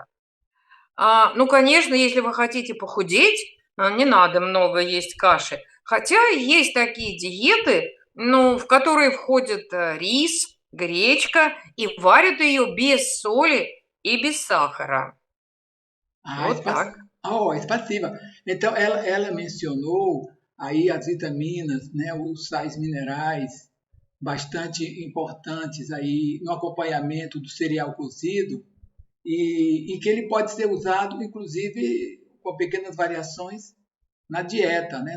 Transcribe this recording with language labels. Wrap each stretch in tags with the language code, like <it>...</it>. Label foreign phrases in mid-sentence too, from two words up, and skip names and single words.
<ru>Конечно, если вы хотите похудеть, не надо много есть каши. Хотя есть такие диеты, в которые входят рис, гречка, и варят ее без соли e без сахара. Так. Спасибо.</ru> <pt>Então, ela mencionou aí as vitaminas, né, os sais minerais bastante importantes aí no acompanhamento do cereal cozido e que ele pode ser usado, inclusive, com pequenas variações na dieta, né?</pt>